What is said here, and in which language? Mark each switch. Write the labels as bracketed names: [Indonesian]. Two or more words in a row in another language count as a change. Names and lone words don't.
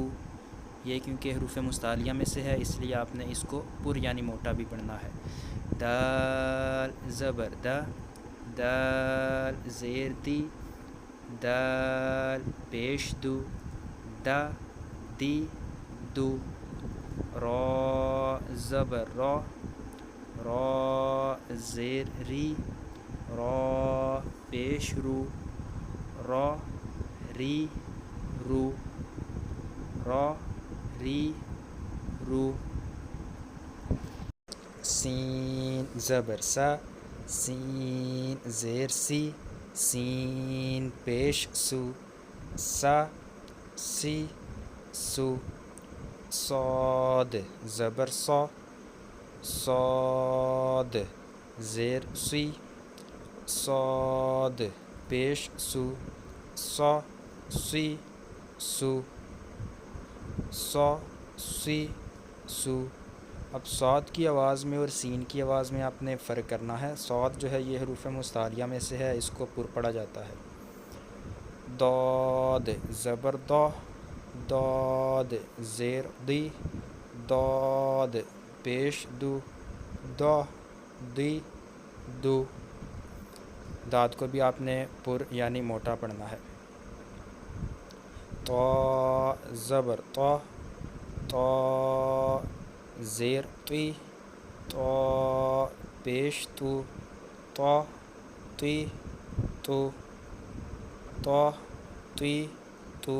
[Urdu] یہ کیونکہ حروف مستعلیہ میں سے ہے اس لیے آپ نے اس کو پر یعنی موٹا بھی پڑھنا ہے۔ دال زبر دا، دال زیر دی، دال پیش دو، دا دی دو۔ را زبر را، را زیر ری، را پیش رو، را ری رو، را ری رو۔ سین زبر سا، سین زیر سی، سین پیش سو، سا سی سو۔ صاد زبر صا، صاد زیر سی، صاد پیش سو، صا سی سو، صا سی سو۔ اب صاد کی آواز میں اور سین کی آواز میں آپ نے فرق کرنا ہے۔ صاد جو ہے یہ حروف مستعلیہ میں سے ہے، اس کو پر پڑھا جاتا ہے۔ داد زبر دا، داد زیر دی، داد پیش دو، دا دی دو۔ داد کو بھی آپ نے پر یعنی موٹا پڑھنا ہے۔ طا زبر طا، طا زیر تی، طا پیش تو، طا تی تو، طا تی تو۔